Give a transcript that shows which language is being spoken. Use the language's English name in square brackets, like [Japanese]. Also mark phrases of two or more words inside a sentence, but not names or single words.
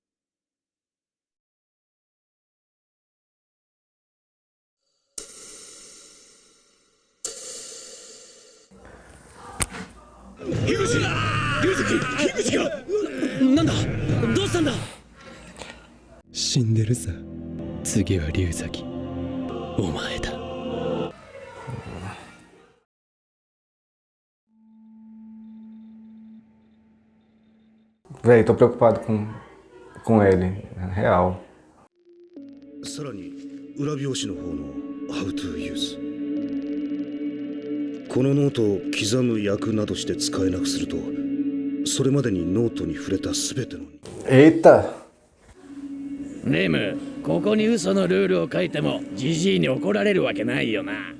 [Japanese] 樋口龍崎樋口がなんだ、どうしたんだ。死んでるさ。次は龍崎、お前だ。 [Portuguese] Véi, tô preocupado com ele, real. [Japanese] さらに裏表紙の方の [English] How to use [Japanese] このノートを刻む役などして使えなくするとそれまでにノートに触れた全ての [Portuguese] Eita! [Japanese] レム、ここに嘘のルールを書いてもジジイに怒られるわけないよな。